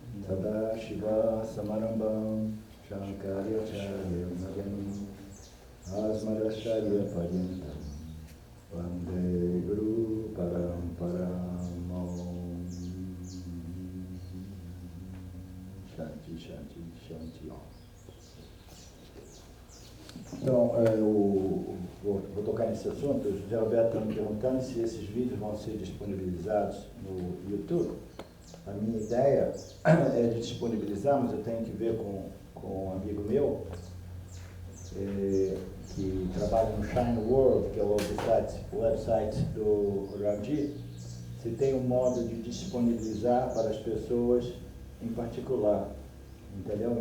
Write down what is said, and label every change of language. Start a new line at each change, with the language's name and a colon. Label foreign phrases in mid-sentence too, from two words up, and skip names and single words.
Sanskrit: Sadashiva Samarambam Shankaracharya Madhyamam Asmadacharya Paryantam Vande Guru Paramparam Om. Shanti, Shanti, Shanti.
Portuguese: Então, eu vou tocar nesse assunto. O José Roberto está me perguntando se esses vídeos vão ser disponibilizados no YouTube. A minha ideia é de disponibilizar, mas eu tenho que ver com um amigo meu que trabalha no Shine World, que é o website do Ramji, se tem um modo de disponibilizar para as pessoas em particular, entendeu?